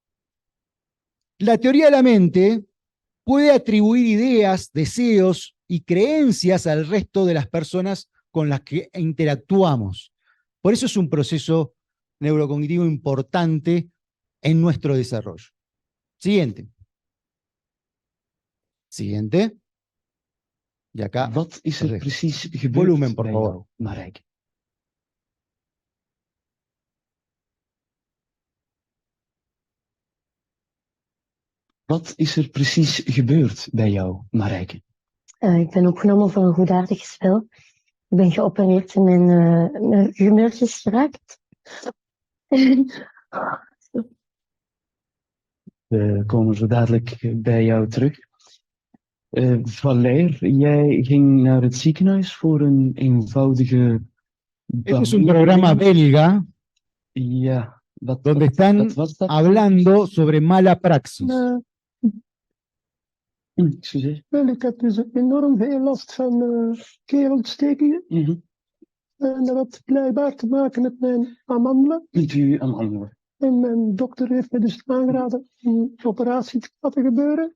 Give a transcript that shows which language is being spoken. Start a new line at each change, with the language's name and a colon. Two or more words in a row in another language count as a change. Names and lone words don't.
Spanish: Entonces, La teoría de la mente puede atribuir ideas, deseos y creencias al resto de las personas con las que interactuamos. Por eso es un proceso neurocognitivo importante en nuestro desarrollo. Siguiente. Siguiente. Y acá.
Dutch: Wat is er
Spanish: Correcto.
Dutch: precies gebeurd
Spanish: Volumen, por
Dutch: bij
Spanish: favor.
Dutch: jou, Marijke? Wat is er precies gebeurd bij jou, Marijke? Ik ben opgenomen voor een goedaardig spel. Ik ben geopereerd en mijn humeur is geraakt. We komen zo dadelijk bij jou terug. Valère, jij ging naar het ziekenhuis voor een eenvoudige
Spanish: Este es un programa belga
Dutch: Ja,
Spanish: donde están
Dutch: wat was dat?
Spanish: hablando sobre mala praxis.
Dutch: Excuseer. Wel, ik heb dus enorm veel last van keelontstekingen. En dat had blijkbaar te maken met mijn amandelen. Met uw amandelen. En mijn dokter heeft me dus aangeraden een operatie te laten gebeuren.